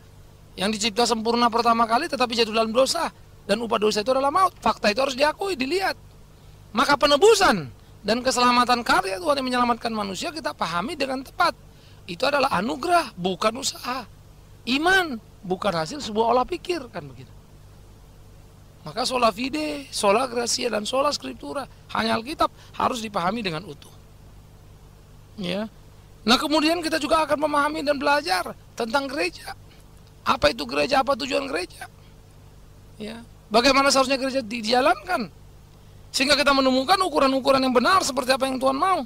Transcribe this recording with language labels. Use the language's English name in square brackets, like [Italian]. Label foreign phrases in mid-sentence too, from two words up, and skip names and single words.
[Indonesian] Yang dicipta sempurna pertama kali tetapi jatuh dalam dosa, dan upah dosa itu adalah maut. Fakta itu harus diakui, dilihat. Maka penebusan dan keselamatan karya Tuhan yang menyelamatkan manusia kita pahami dengan tepat. Itu adalah anugerah, bukan usaha. Iman, bukan hasil sebuah olah pikir, kan begitu. Maka [Latin] sola fide, sola gratia, [Indonesian] dan [Latin] sola scriptura, [Indonesian] hanya Alkitab, harus dipahami dengan utuh. Ya. Nah, kemudian kita juga akan memahami dan belajar tentang gereja. Apa itu gereja, apa tujuan gereja? Ya. Bagaimana seharusnya gereja dijalankan? Sehingga kita menemukan ukuran-ukuran yang benar seperti apa yang Tuhan mau.